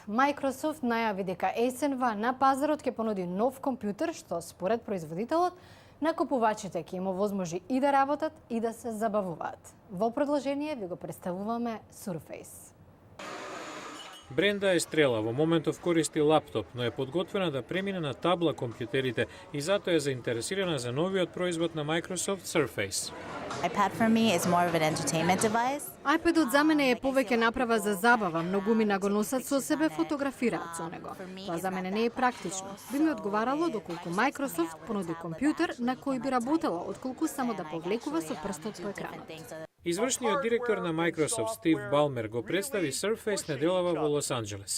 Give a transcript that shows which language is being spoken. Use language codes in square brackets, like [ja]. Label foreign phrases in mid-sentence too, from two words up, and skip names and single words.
[mk] Microsoft најави дека есенва на пазарот ќе понуди нов компјутер што според производителот на купувачите ќе им овозможи и да работат и да се забавуваат. Во продолжение ви го представуваме Surface. Бренда Естрела во моментов користи лаптоп, но е подготвена да премине на табла компјутерите и затоа е заинтересирана за новиот производ на Microsoft Surface. [en] iPad for me is more of an entertainment device. [mk] iPad-от за мене е повеќе направа за забава, многумина го носат со себе, фотографираат со него. Тоа за мене не е практично. Би ми одговарало доколку Microsoft понуди компјутер на кој би работела, отколку само да повлекува со прстот по екранот. Извршниот директор на Microsoft Стив Балмер го представи Surface неделава во Лос Анџелес.